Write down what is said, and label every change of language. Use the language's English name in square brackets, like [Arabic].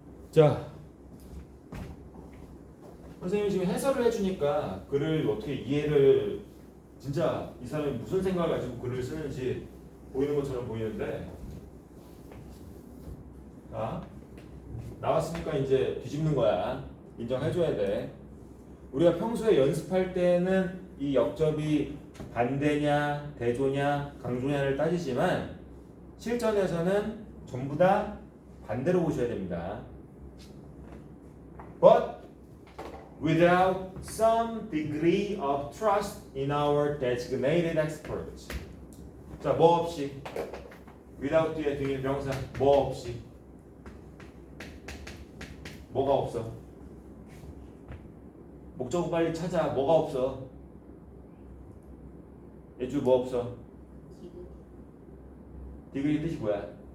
[Korean] 자, 선생님이 지금 해설을 해주니까 글을 어떻게 이해를 진짜 이 사람이 무슨 생각을 가지고 글을 쓰는지 보이는 것처럼 보이는데, 자, 나왔으니까 이제 뒤집는 거야. 인정해줘야 돼. 우리가 평소에 연습할 때는 이 역접이 반대냐, 대조냐, 강조냐를 따지지만 실전에서는 전부 다 반대로 보셔야 됩니다. [English] But without some degree of trust in our designated experts. [Korean] 자, 뭐 없이? without 뒤에 등일 명사 뭐 없이? 뭐가 없어? 목적어 빨리 찾아. 뭐가 없어? 예주 뭐 없어? 디그리 뜻이 뭐야?